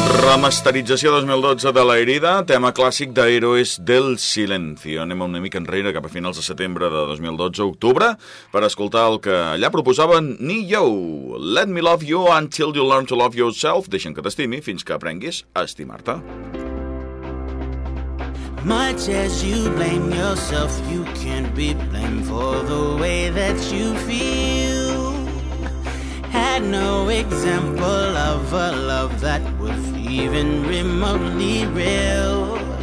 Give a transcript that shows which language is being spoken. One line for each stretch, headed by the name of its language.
Catalan: la masterització 2012 de La Herida, tema clàssic de Héroes del Silencio. Anem una mica enrere, cap a finals de setembre de 2012, octubre, per escoltar el que allà proposaven Ne-Yo.
English: Let me love you until you learn to love yourself.
Catalan: Deixa'm que t'estimi fins que aprenguis a estimar-te.
English: Much as you blame yourself, you can't be blamed for the way that you feel. Had no example of a love that was even remotely real.